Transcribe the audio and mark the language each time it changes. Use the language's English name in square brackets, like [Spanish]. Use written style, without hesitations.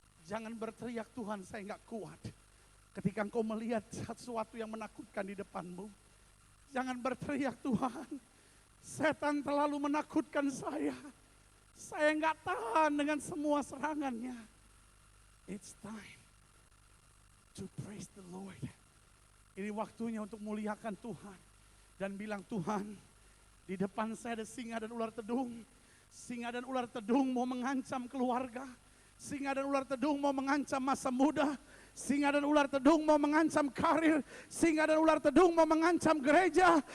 [Indonesian] Jangan berteriak, Tuhan saya enggak kuat. Ketika engkau melihat sesuatu yang menakutkan di depanmu, jangan berteriak, Tuhan setan terlalu menakutkan saya. Saya enggak tahan dengan semua serangannya. [English] It's time to praise the Lord. [Indonesian] Ini waktunya untuk muliakan Tuhan. Dan bilang, Tuhan di depan saya ada singa dan ular tedung. Singa dan ular tedung mau mengancam keluarga. Singa dan ular tedung mau mengancam masa muda. Singa dan ular tedung mau mengancam karir. Singa dan ular tedung mau mengancam gereja.